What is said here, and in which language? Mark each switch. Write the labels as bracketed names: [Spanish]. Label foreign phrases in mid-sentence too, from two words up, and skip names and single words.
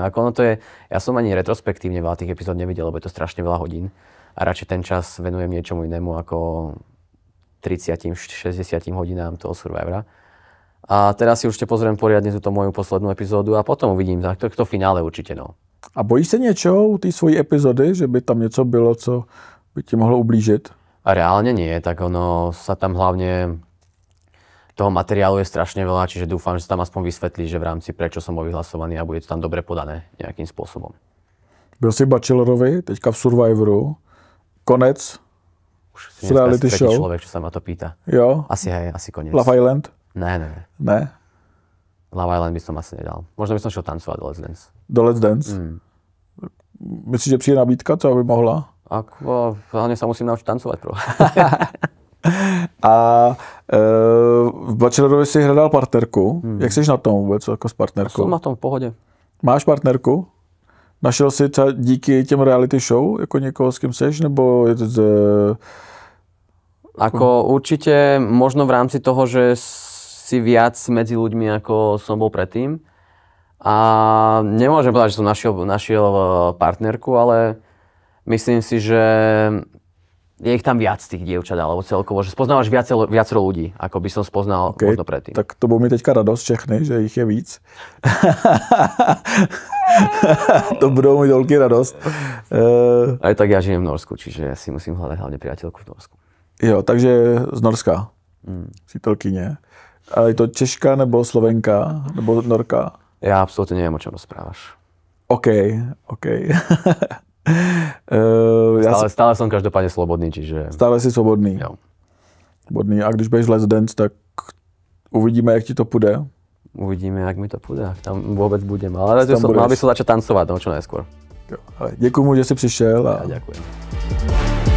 [Slovak] Ako ono to je, ja som ani retrospektívne veľa tých epizód nevidel, lebo je to strašne veľa hodín. A radšej ten čas venujem niečomu inému ako 30-60 hodinám toho Survivora. A teraz si určite pozriem poriadne túto moju poslednú epizódu a potom uvidím, tak to finále určite, no. [Czech] A bojíš se něčeho u té svojí epizody, že by tam něco bylo, co by ti mohlo ublížit? [Slovak] A reálne nie, tak ono sa tam hlavne toho materiálu je strašne veľa, čiže dúfam, že sa tam aspoň vysvetlí, že v rámci prečo som bol vyhlasovaný a bude to tam dobre podané nejakým spôsobom. [Czech] Byl jsi Bachelorovi, teďka v Survivoru. Konec. [Slovak] Už si [English] reality show. [Slovak] Človek, čo sa ma to pýta. [Czech] Jo. [Slovak] Asi koniec. [Czech] Love Island? Ne. Ne? [Slovak] Love Island by som asi nedal. Možno by som šiel tancovať do Let's Dance. [Czech] Do Let's Dance? Myslíš, že přijde nabídka, co by mohla? [Slovak] Hlavne sa musím naučiť tancovať prvo. [Czech] A v Bachelorovi si hledal partnerku. Jak jsi na tom vůbec jako s partnerkou? [Slovak] Som na tom v pohode. [Czech] Máš partnerku? Našel jsi díky těm [English] reality show [Czech] jako někoho, s kým seš, nebo je to [Slovak] Ako určite možno v rámci toho, že si viac medzi ľuďmi, ako som bol predtým. A nemôžem povedať, že som našiel partnerku, ale myslím si, že je ich tam viac tých dievčat, alebo celkovo, že spoznávaš viacero ľudí, ako by som spoznal možno predtým. [Czech] Tak to bude mi teďka radost všechny, že jich je víc. To budou mít veľký radost. [Slovak] Aj tak ja žijem v Norsku, čiže ja si musím hľadať hlavne priateľku v Norsku. [Czech] Jo, takže z Norska. Přítelkyně. A je to Češka, nebo Slovenka, nebo Norka? [Slovak] Ja absolútne neviem, o čom rozprávaš. OK. Stále som každopádne slobodný, čiže... [Czech] Stále si svobodný. Jo. Svobodný. A když budeš Let's Dance, tak uvidíme, jak ti to půjde. Uvidíme, jak mi to půjde, [Slovak] ak tam vôbec budem. Ale mal by som začať tancovať, no čo najskôr. [Czech] Děkuji mu, že jsi přišel. [Slovak] Ja ďakujem.